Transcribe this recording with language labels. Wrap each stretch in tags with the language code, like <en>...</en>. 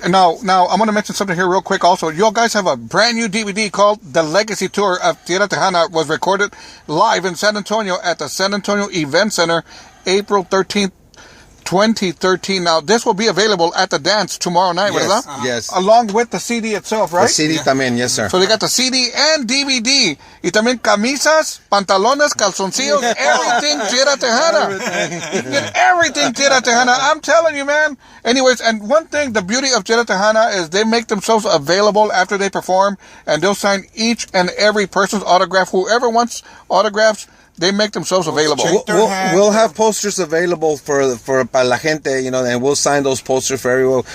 <en>And now I'm going to mention something here real quick also. You guys have a brand new DVD called The Legacy Tour of Tierra Tejana. It was recorded live in San Antonio at the San Antonio Event Center, April 13th, 2013. Now, this will be available at the dance tomorrow night, yes,</en> <es>¿verdad?</es> <en>Yes. Along with the CD itself, right? The CD</en> <es>también,</es> <en>yes, sir. So they got the CD and DVD.</en> <es>Y también camisas, pantalones, calzoncillos,</es> <en>everything Tierra Tejana. You can get everything Tierra Tejana. I'm telling you, man. Anyways, and one thing, the beauty of Tierra Tejana is they make themselves available after they perform, and they'll sign each and every person's autograph. Whoever wants autographs, they make themselves available. We'll have posters available for</en> <es>la gente,</es> <en>you know, and we'll sign those posters for everyone.</en>